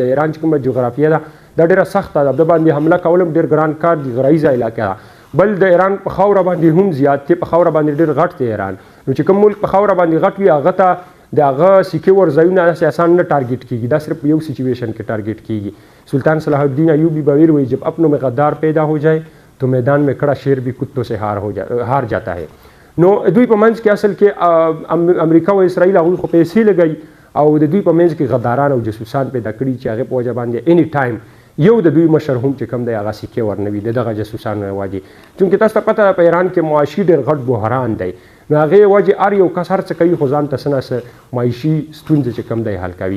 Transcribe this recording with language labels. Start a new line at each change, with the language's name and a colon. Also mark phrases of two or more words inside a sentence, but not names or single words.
Pashto: د ایران چې کومه جغرافیه ده دا ډېره سخته ده. د باندې حمله کول هم ډېر ګران کار دی. غرایزه علاقه ده. بل د ایران په خاوره باندې هم زیات دی. په خاوره باندې ډېر غټ دی ایران. نو چې کوم ملک په خاوره باندې غټ وي هغه ته د هغه سکیور ځایونه داسې اسان نه ټارګېټ کېږي. دا صرف یو سچویشن کې ټارګېټ کېږي.
Urdu: سلطان صلاح الدین ایوبی
Pashto: بویر وایي
Urdu: جب اپنوں میں غدار پیدا ہو جائے تو میدان میں کھڑا شیر بھی کتوں سے ہار جاتا ہے.
Pashto: نو دوی په منځ کې اصل کې امریکا او اسرائیل هغوی خو پیسې لګوي او د دوی په منځ کې غداران او جاسوسان پیدا کړي چې هغې په وجه باندې اني ټایم یو د دوی مشر هم چې کوم دی هغه سکیور نه وي د دغه جاسوسانو له وجې. چونکې تاسو ته پته ده په ایران کې معاشي ډېر غټ بحران دی. نو هغې وجې هر یو کس هر څه کوي خو ځان ته څه نه څه معاشي ستونزې چې کوم دی حل کوي.